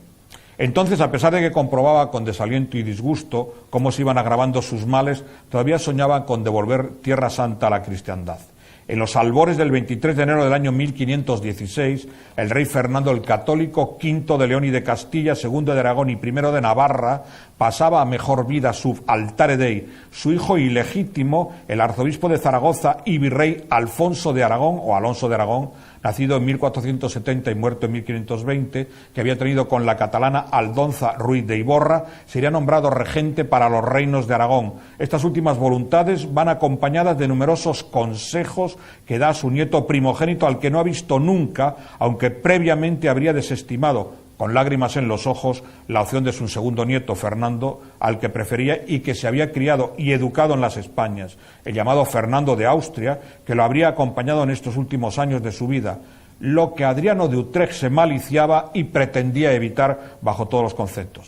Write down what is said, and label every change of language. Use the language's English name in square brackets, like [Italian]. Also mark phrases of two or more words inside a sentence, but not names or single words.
[Spanish] Entonces, a pesar de que comprobaba con desaliento y disgusto cómo se iban agravando sus males, todavía soñaba con devolver Tierra Santa a la cristiandad. En los albores del 23 de enero del año 1516, el rey Fernando el Católico, V de León y de Castilla, II de Aragón y I de Navarra, pasaba a mejor vida [Latin] sub altare Dei, [Spanish] su hijo ilegítimo, el arzobispo de Zaragoza y virrey Alfonso de Aragón, o Alonso de Aragón, nacido en 1470 y muerto en 1520, que había tenido con la catalana Aldonza Ruiz de Iborra, sería nombrado regente para los reinos de Aragón. Estas últimas voluntades van acompañadas de numerosos consejos que da a su nieto primogénito, al que no ha visto nunca, aunque previamente habría desestimado, con lágrimas en los ojos, la opción de su segundo nieto, Fernando, al que prefería y que se había criado y educado en las Españas, el llamado Fernando de Austria, que lo habría acompañado en estos últimos años de su vida, lo que Adriano de Utrecht se maliciaba y pretendía evitar bajo todos los conceptos.